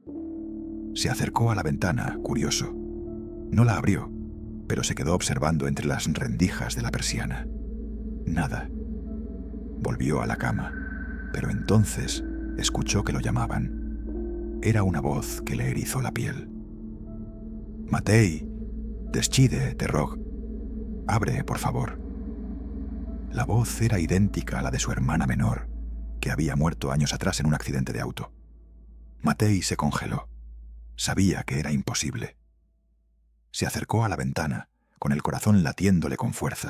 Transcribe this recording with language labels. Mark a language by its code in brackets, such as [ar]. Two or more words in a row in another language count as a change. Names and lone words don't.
[es] Se acercó a la ventana, curioso. No la abrió, pero se quedó observando entre las rendijas de la persiana. Nada. Volvió a la cama, pero entonces escuchó que lo llamaban. Era una voz que le erizó la piel. [ro] «Matei, deschide, te rog. [es] Abre, por favor». La voz era idéntica a la de su hermana menor, que había muerto años atrás en un accidente de auto. Matei se congeló. Sabía que era imposible. Se acercó a la ventana, con el corazón latiéndole con fuerza.